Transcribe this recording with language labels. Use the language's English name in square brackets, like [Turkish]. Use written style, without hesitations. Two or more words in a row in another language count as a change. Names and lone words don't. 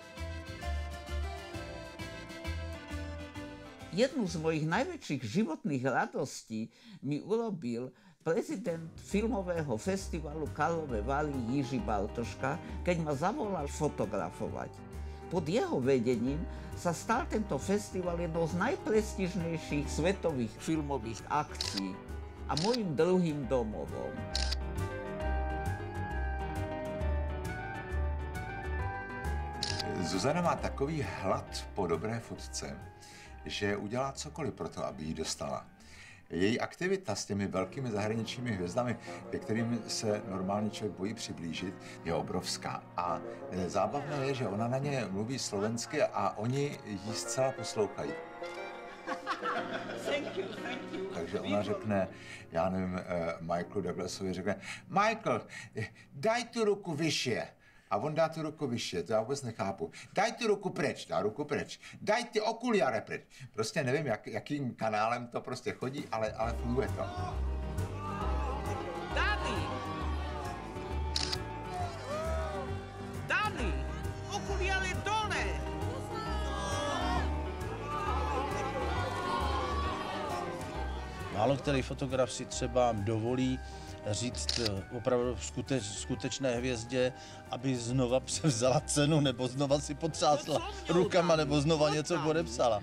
[Slovak] Jednu z mojich najväčších životných radostí mi urobil prezident filmového festivalu Karlove Vary Jiří Bartoška, keď ma zavolal fotografovať. Pod jeho vedením sa stal tento festival jednou z najprestížnejších svetových filmových akcií a mojím druhým domovom. [Czech] Zuzana má takový hlad po dobré fotce, že udělá cokoliv pro to, aby ji dostala. Její aktivita s těmi velkými zahraničními hvězdami, ke kterým se normálně člověk bojí přiblížit, je obrovská. A zábavné je, že ona na ně mluví slovensky a oni ji zcela poslouchají. Takže ona řekne, já nevím, Michaelu Douglasovi řekne, Michael, [Slovak] daj tu ruku vyššie. [Czech] A on [Slovak] dá tu ruku vyššie, [Czech] to já vůbec nechápu. [Slovak] Daj tu ruku preč, dá ruku preč. Daj ty okuliare preč. [Czech] Prostě nevím, jakým kanálem to prostě chodí, ale funguje to. [Slovak] Dani! Dani! Okuliare dole! [Czech] Málo který fotograf si třeba dovolí říct opravdu skutečné hvězdě, aby znova převzala cenu, nebo znova si potřásla rukama, nebo znova něco podepsala.